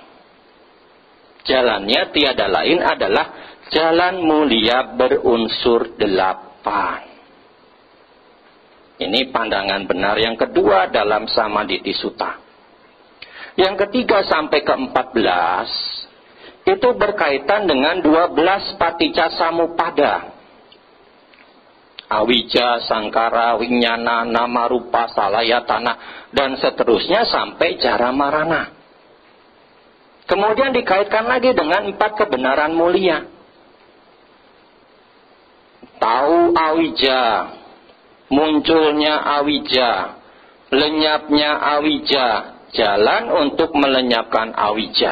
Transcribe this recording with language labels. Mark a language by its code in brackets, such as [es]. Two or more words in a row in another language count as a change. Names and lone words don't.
[id] Jalannya tiada lain adalah jalan mulia berunsur 8. Ini pandangan benar yang kedua dalam Samaditi Sutta. Yang ketiga sampai ke-14 itu berkaitan dengan 12 [pi] paticca samuppada. Awija, sangkara, winyana, nama, rupa, salayatana, [id] dan seterusnya sampai [pi] jara marana. [id] Kemudian dikaitkan lagi dengan 4 kebenaran mulia. Tahu awija, munculnya awija, lenyapnya awija, jalan untuk melenyapkan awija.